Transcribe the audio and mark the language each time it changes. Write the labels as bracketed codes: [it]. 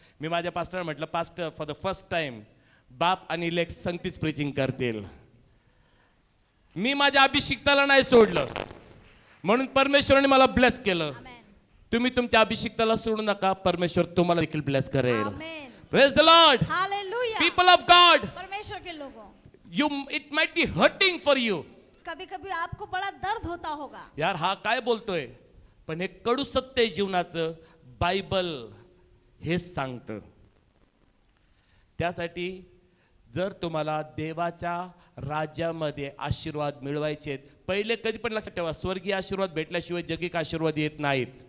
[mr] मी माझ्या पास्टरला म्हटलं pastor [en] for the first time [mr] बाप आणि लेक संगतीच प्रीचिंग करतील. मी माझ्या अभिषिक्ताला नाही सोडलं, म्हणून परमेश्वराने मला ब्लेस केलं. आमेन. तुम्ही तुमच्या अभिषिक्ताला सोडू नका, परमेश्वर तुम्हाला देखील ब्लेस करेल. आमेन. [en] Praise the Lord. Hallelujah. People of God, [hi] परमेश्वर के लोगों, [en] You it might be hurting for you. [hi] कभी कभी आपको बड़ा दर्द होता होगा. [mr] यार हा काय बोलतोय, पण हे कडू सत्य आहे जीवनाचं. बायबल हेच सांगतं. त्यासाठी जर तुम्हाला देवाच्या राज्यामध्ये आशीर्वाद मिळवायचे आहेत, पहिले कधी पण लक्षात ठेवा, स्वर्गीय आशीर्वाद भेटल्याशिवाय जगिक आशीर्वाद येत नाहीत.